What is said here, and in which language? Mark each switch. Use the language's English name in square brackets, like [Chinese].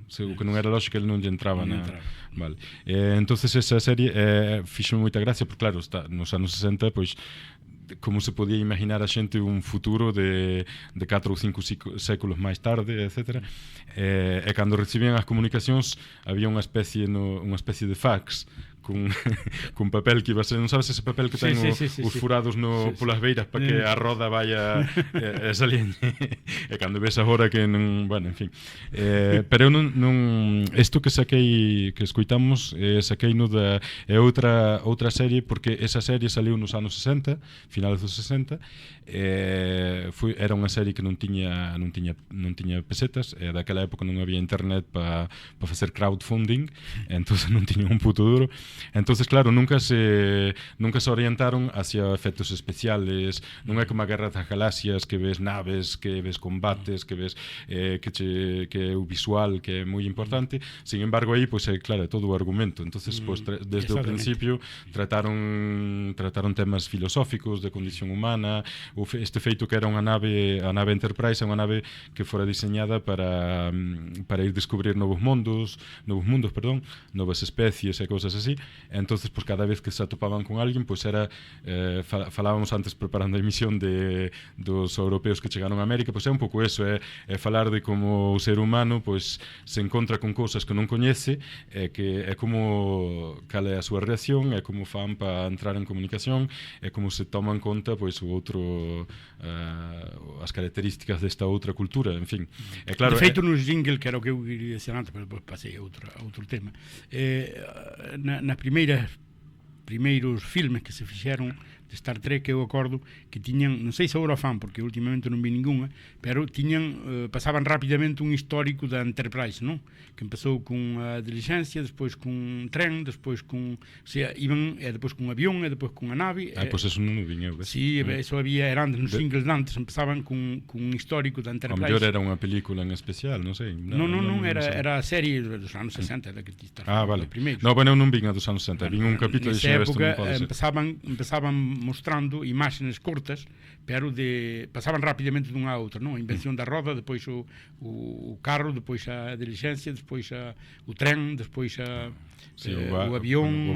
[Galician] O que non era lógica ele non lle entraba na... Vale. Entonces esa serie fixo moita gracia, porque claro, está nos anos 60, pois como se podía imaginar a xente un futuro de 4 ou 5 séculos máis tarde, etc. E cando recibían as comunicacións había unha especie de fax con papel que iba a ser, non sabes ese papel que ten os furados polas beiras para que a roda vaya saliendo. E cando ves agora que non, bueno, en fin. Pero eu non isto que escoitamos, saquei no da outra serie, porque esa serie saliu nos anos 60, finales dos 60. Era unha serie que non tiña pesetas, daquela época non había internet para facer crowdfunding, entonces non tiña un puto duro. [Spanish] Entonces, claro, nunca se orientaron hacia efectos especiales. [Galician] Non é como a Guerra das Galaxias, que ves naves, que ves combates, que ves que é o visual, que é moi importante. Sin embargo, aí, pois, claro, é todo o argumento. Entonces, pois, desde o principio trataron temas filosóficos de condición humana. Este feito que era unha nave, a nave Enterprise, é unha nave que fora diseñada para ir descubrir novos mundos, novas especies e cousas así. Entonces, pues, cada vez que se atopaban con alguén, pues era falábamos antes preparando a emisión dos europeos que chegaron a América, pues é un pouco eso, é falar de como o ser humano, pues, se encontra con cousas que non coñece, que é como cal é a súa reacción, é como fan para entrar en comunicación, é como se toman conta, pues, o outro as características desta outra cultura, en fin. Claro, de feito, no jingle, que era o que eu queria dizer antes, pero depois pasei a outro tema. Nas primeiros filmes que se fixeron de Star Trek, eu acordo que tiñan, non sei se agora fan, porque últimamente non vi ningunha, pero pasaban rapidamente un histórico da Enterprise, non? Que empezou con a diligencia, despois con un tren, despois con, o sea, iban despois con un avión, e despois con a nave. Pois eso non o vin eu, ves? Sí, eso había, era antes, nos singles de antes, empezaban con un histórico da Enterprise. A mellor era unha película en especial, non sei. Non, era a serie dos anos 60, da que ti estás vale. No, bueno, eu non vin a dos anos 60, vin un capítulo e dixen, isto non pode ser. Empezaban mostrando imaxes cortas, pero pasaban rapidamente dunha a outra, non? A invención da roda, depois o carro, depois a diligencia, despois o tren, despois o avión,